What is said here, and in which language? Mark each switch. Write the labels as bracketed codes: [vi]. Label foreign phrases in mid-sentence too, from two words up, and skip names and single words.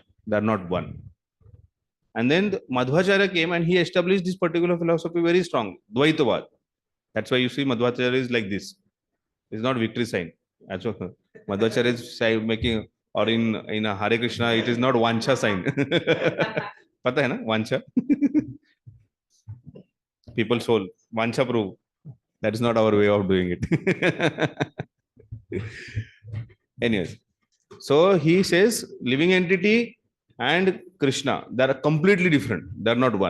[en] They are not one. And then Madhvacharya came and he established this particular philosophy very strong, Dvaitavad. That's why you see Madhvacharya is like this. It's not victory sign. That's what Madhvacharya is making, or in a Hare Krishna, it is not Vancha sign. [hi] Pata hai na? [en] Vancha. People's soul. Vancha prove. That is not our way of doing it. Anyways. So he says living entity and Krishna, they are completely different. They are not one.